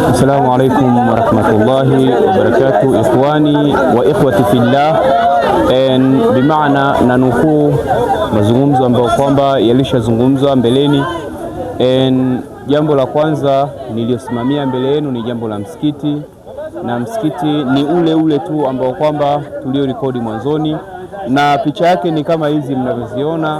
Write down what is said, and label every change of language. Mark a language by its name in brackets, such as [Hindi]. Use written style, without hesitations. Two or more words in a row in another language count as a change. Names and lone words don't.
[Arabic] السلام عليكم ورحمة الله وبركاته إخواني وأخواتي في الله. [Swahili] Bimaana na nukuu mazungumzo ambayo kwamba yalishazungumzwa mbeleni. Jambo la kwanza niliosimamia mbele yenu ni jambo la msikiti, na msikiti ni ule tu ambao kwamba tulio rekodi mwanzoni, na picha yake ni kama hizi mnavyoziona.